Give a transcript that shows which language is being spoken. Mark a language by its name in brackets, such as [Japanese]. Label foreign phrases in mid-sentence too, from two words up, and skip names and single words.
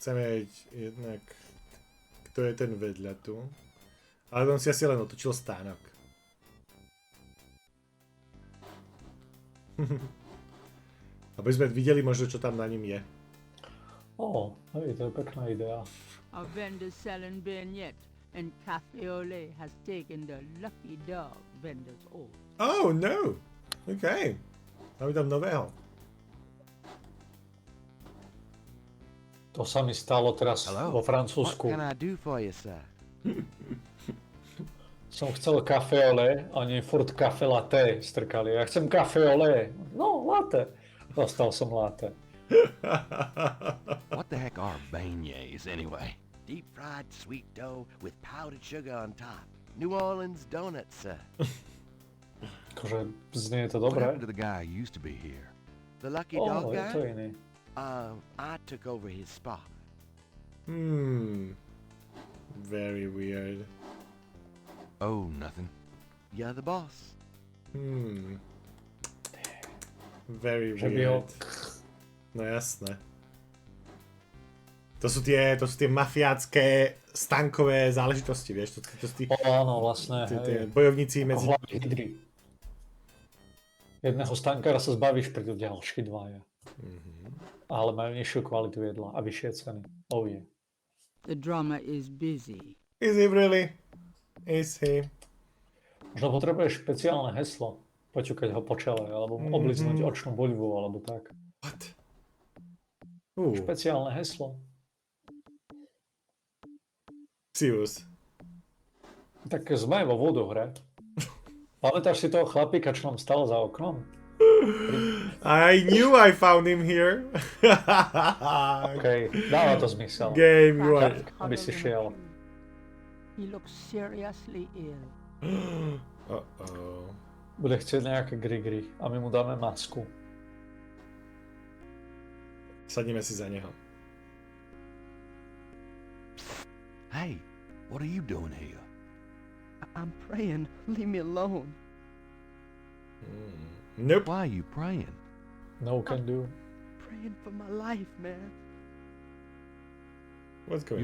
[Slovak] Chceme vedieť jednak, kto je ten vedľa tu. Ale on si asi len otočil stánok. Aby sme videli možno, čo tam na ním je. Hej, to je pekná idea. [English] A vendor selling vignettes, and Cafe au lait has taken the lucky dog vendor's order. Oh, no! [Slovak] OK. Máme tam nového. To sa mi stalo teraz vo Francúzsku. [English] What can I do for you, sir? [Slovak] Som chcel [French] café au lait, [Slovak] a oni furt café latte strkali. Ja chcem [French] café au lait. [Slovak] No, latte. Dostal som latte. [English] What the heck are beignets, anyway? Deep-fried sweet dough with powdered sugar on top. New Orleans donuts, sir. [Slovak] Akože znie to [English] What [Slovak] dobré. [English] happened to the guy who used to be here? The lucky dog [Slovak] Je [English] guy? [Slovak] to iný. [English] I took over his spot. Very weird. Oh, nothing. You're the boss. Very [Slovak] Že by ho... weird. No jasné. To sú tie mafiátske stankové záležitosti, vieš? To sú tí, Áno, vlastne. tie bojovníci medzi... Hlavy hydry. Jedného stankára sa zbavíš, prídu ďalší dvaja. Ale majú nižšiu kvalitu jedla a vyššie ceny. [English] Oh yeah. The drummer is busy. Is he really? Is he? [Slovak] Možno potrebuješ špeciálne heslo. Poťukať ho po čele, alebo obliznúť očnú buľvu, alebo tak. [English] What? [Slovak] Špeciálne heslo. Xius. Tak sme vo voudoune hre. Pamätáš si toho chlapíka, čo nám stal za oknom? [English] I knew I found him here. [Slovak] OK, dáva to zmysel. [English] Game, you are... [Slovak] Aby si šiel. [English] He looks seriously ill. Uh-oh. [Slovak] Bude chcieť nejaké gri a my mu dáme masku. Sadneme si za neho. [English] Hey, what are you doing here? I'm praying. Leave me alone. Nope. Why are you praying? No can do. Praying for my life, man. What's going